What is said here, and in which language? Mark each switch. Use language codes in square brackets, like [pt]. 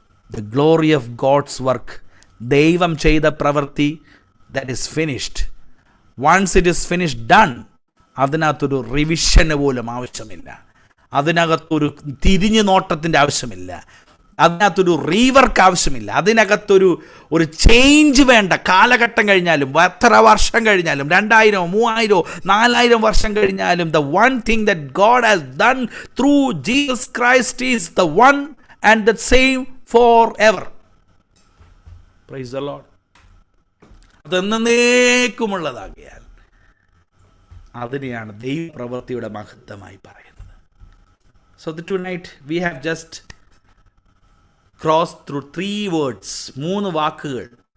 [en] the glory of God's work, [ml] ദൈവം ചെയ്ത പ്രവൃത്തി, [en] That is finished. Once it is finished, done. [ml] അതിനകത്തൊരു റിവിഷന് പോലും ആവശ്യമില്ല, അതിനകത്തൊരു തിരിഞ്ഞു നോട്ടത്തിൻ്റെ ആവശ്യമില്ല, അതിനകത്തൊരു റീവർക്ക് ആവശ്യമില്ല, അതിനകത്തൊരു ചേഞ്ച് വേണ്ട. കാലഘട്ടം കഴിഞ്ഞാലും, എത്ര വർഷം കഴിഞ്ഞാലും, [en] 2000, 3000, 4000 വർഷം കഴിഞ്ഞാലും, the one thing that God has done through Jesus Christ is the one and the same forever. Praise the Lord. [ml] അതെന്നേക്കുമുള്ളതാകിയാൽ അതിനെയാണ് ദൈവപ്രവൃത്തിയുടെ മഹത്വമായി പറയുന്നത്. [en] So tonight we have just crossed through 3 words, [ml] 3 വാക്കുകൾ.